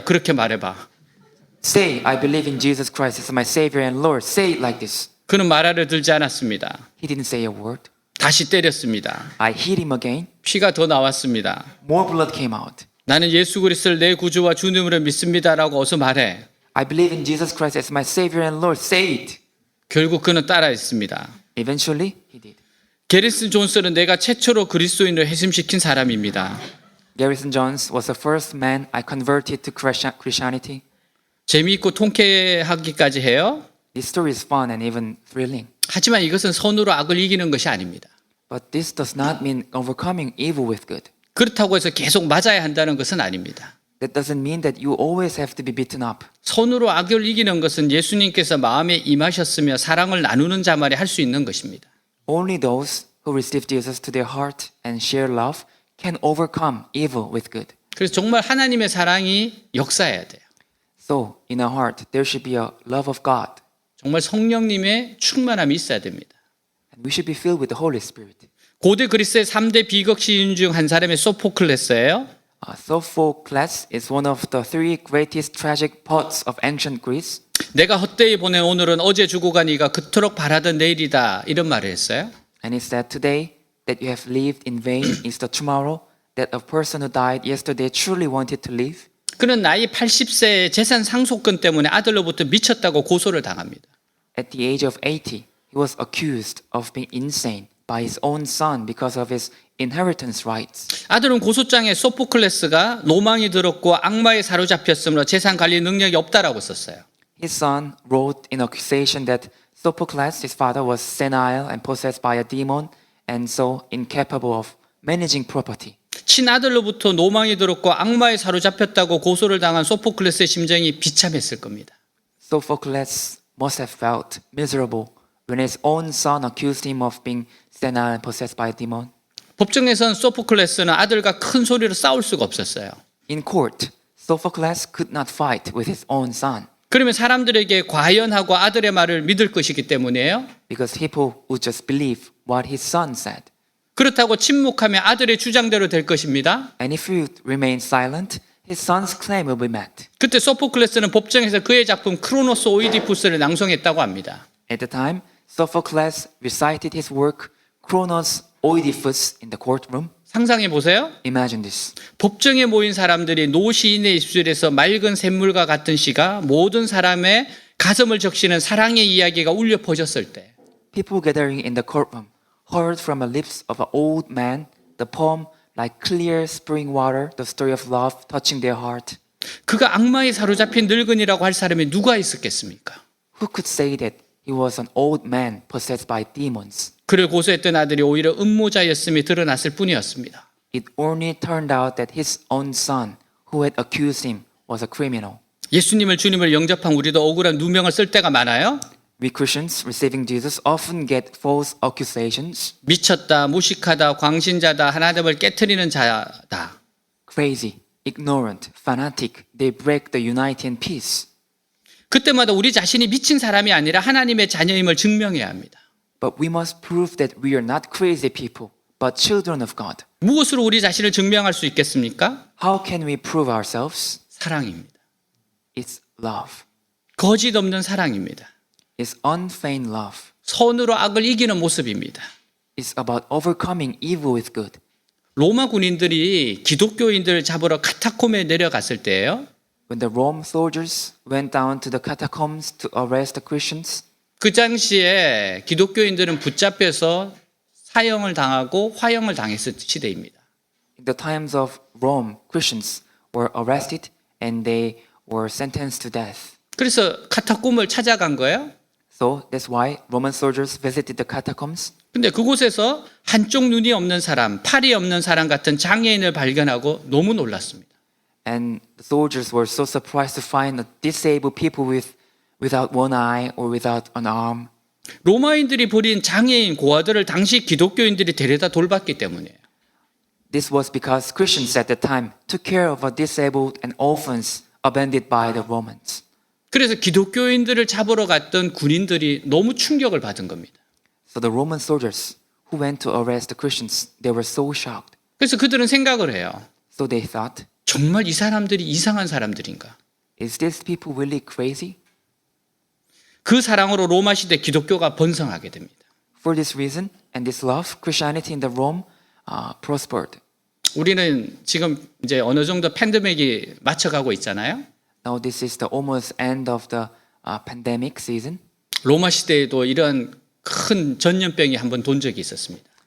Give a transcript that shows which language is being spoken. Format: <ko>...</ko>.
<ko>그렇게 말해봐.</ko> <en>Say, I believe in Jesus Christ as my Savior and Lord. Say it like this.</en> <ko>그는 말 알아들지 않았습니다.</ko> <en>He didn't say a word.</en> <ko>다시 때렸습니다.</ko> <en>I hit him again.</en> <ko>피가 더 나왔습니다.</ko> <en>More blood came out.</en> <ko>나는 예수 그리스도를 내 구주와 주님으로 믿습니다라고 어서 말해.</ko> <en>I believe in Jesus Christ as my Savior and Lord. Say it.</en> <ko>결국 그는 따라했습니다.</ko> <en>Eventually, he did.</en> <ko>게리슨 존스는 내가 최초로 그리스도인을 회심시킨 사람입니다.</ko> <en>Garrison Jones was the first man I converted to Christianity.</en> <ko>재미있고 통쾌하기까지 해요.</ko> <en>This story is fun and even thrilling.</en> <ko>하지만 이것은 선으로 악을 이기는 것이 아닙니다.</ko> <en>But this does not mean overcoming evil with good.</en> <ko>그렇다고 해서 계속 맞아야 한다는 것은 아닙니다.</ko> <en>That doesn't mean that you always have to be beaten up.</en> <ko>선으로 악을 이기는 것은 예수님께서 마음에 임하셨으며 사랑을 나누는 자만이 할 수 있는 것입니다.</ko> <en>Only those who receive Jesus to their heart and share love can overcome evil with good.</en> <ko>그래서 정말 하나님의 사랑이 역사해야 돼요.</ko> <en>So, in our heart, there should be a love of God.</en> <ko>정말 성령님의 충만함이 있어야 됩니다.</ko> <en>And we should be filled with the Holy Spirit.</en> <ko>고대 그리스의 3대 비극 시인 중 한 사람이 소포클레스예요.</ko> <en>Sophocles is one of the three greatest tragic poets of ancient Greece.</en> <ko>내가 헛되이 보낸 오늘은 어제 주고 가니가 그토록 바라던 내일이다 이런 말을 했어요.</ko> <en>And it said, today that you have lived in vain is the tomorrow that a person who died yesterday truly wanted to live.</en> <ko>그는 나이 80세의 재산 상속권 때문에 아들로부터 미쳤다고 고소를 당합니다.</ko> <en>At the age of 80, he was accused of being insane by his own son because of his inheritance rights.</en> <ko>아들은 고소장에 소포클레스가 노망이 들었고 악마에 사로잡혔으므로 재산 관리 능력이 없다라고 썼어요.</ko> <en>His son wrote in accusation that Sophocles, his father, was senile and possessed by a demon and so incapable of managing property.</en> <ko>친아들로부터 노망이 들었고 악마에 사로잡혔다고 고소를 당한 소포클레스의 심정이 비참했을 겁니다.</ko> <en>Sophocles must have felt miserable when his own son accused him of being senile and possessed by a demon.</en> <ko>법정에선 소포클레스는 아들과 큰 소리로 싸울 수가 없었어요.</ko> <en>In court, Sophocles could not fight with his own son</en> <ko>그러면 사람들에게 과연하고 아들의 말을 믿을 것이기 때문이에요.</ko> <en>because people would just believe what his son said.</en> <ko>그렇다고 침묵하면 아들의 주장대로 될 것입니다.</ko> <en>And if he remained silent, his son's claim will be met.</en> <ko>그때 소포클레스는 법정에서 그의 작품 크로노스 오이디푸스를 낭송했다고 합니다.</ko> <en>At the time, Sophocles recited his work Chronos oedipus in the courtroom.</en> <ko>상상해 보세요.</ko> <en>Imagine this.</en> <ko>법정에 모인 사람들이 노 시인의 입술에서 맑은 샘물과 같은 시가 모든 사람의 가슴을 적시는 사랑의 이야기가 울려 퍼졌을 때</ko> <en>People gathering in the courtroom heard from the lips of an old man the poem like clear spring water, the story of love touching their heart.</en> <ko>그가 악마에 사로잡힌 늙은이라고 할 사람이 누가 있었겠습니까?</ko> <en>Who could say that he was an old man possessed by demons?</en> <ko>그를 고소했던 아들이 오히려 음모자였음이 드러났을 뿐이었습니다.</ko> <en>It only turned out that his own son, who had accused him, was a criminal.</en> <ko>예수님을 주님을 영접한 우리도 억울한 누명을 쓸 때가 많아요.</ko> <en>We Christians receiving Jesus often get false accusations.</en> <ko>미쳤다, 무식하다, 광신자다, 하나님을 깨트리는 자다.</ko> <en>Crazy, ignorant, fanatic, they break the unity and peace.</en> <ko>그때마다 우리 자신이 미친 사람이 아니라 하나님의 자녀임을 증명해야 합니다.</ko> <en>But we must prove that we are not crazy people, but children of God.</en> <ko>무엇으로 우리 자신을 증명할 수 있겠습니까?</ko> <en>How can we prove ourselves?</en> <ko>사랑입니다.</ko> <en>It's love.</en> <ko>거짓 없는 사랑입니다.</ko> <en>It's unfeigned love.</en> <ko>선으로 악을 이기는 모습입니다.</ko> <en>It's about overcoming evil with good.</en> <ko>로마 군인들이 기독교인들을 잡으러 카타콤에 내려갔을 때예요.</ko> <en>When the Rome soldiers went down to the catacombs to arrest the Christians,</en> <ko>그 당시에 기독교인들은 붙잡혀서 사형을 당하고 화형을 당했을 시대입니다.</ko> <en>in the times of Rome, Christians were arrested and they were sentenced to death.</en> <ko>그래서 카타콤을 찾아간 거예요.</ko> <en>So that's why Roman soldiers visited the catacombs.</en> <ko>근데 그곳에서 한쪽 눈이 없는 사람, 팔이 없는 사람 같은 장애인을 발견하고 너무 놀랐습니다.</ko> <en>And the soldiers were so surprised to find disabled people without one eye or without an arm.</en> <ko>로마인들이 버린 장애인 고아들을 당시 기독교인들이 데려다 돌봤기 때문이에요.</ko> <en>This was because Christians at the time took care of disabled and orphans abandoned by the Romans.</en> <ko>그래서 기독교인들을 잡으러 갔던 군인들이 너무 충격을 받은 겁니다.</ko> <en>So the Roman soldiers who went to arrest the Christians, they were so shocked.</en> <ko>그래서 그들은 생각을 해요.</ko> <en>So they thought,</en> <ko>정말 이 사람들이 이상한 사람들인가?</ko> <en>is these people really crazy?</en> <ko>그 사랑으로 로마 시대 기독교가 번성하게 됩니다.</ko> <en>For this reason and this love, Christianity in the Rome prospered.</en> <ko>우리는 지금 이제 어느 정도 팬데믹이 맞춰가고 있잖아요.</ko> <en>Now this is the almost end of the pandemic season.</en> <ko>로마 시대에도 이런 큰 전염병이 한번 돈 적이 있었습니다.</ko>